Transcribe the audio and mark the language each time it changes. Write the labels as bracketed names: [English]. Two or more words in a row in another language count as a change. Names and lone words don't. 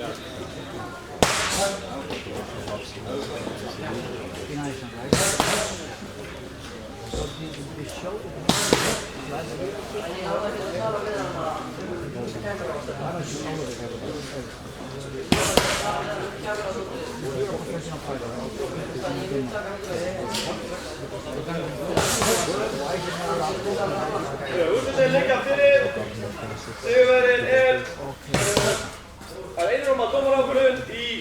[English] Be nice, right? So the show last week, why don't you follow it? You're a professional fighter, [Icelandic] Úrslitin liggja fyrir. Sigurverðin er að einróma dómarákvörðun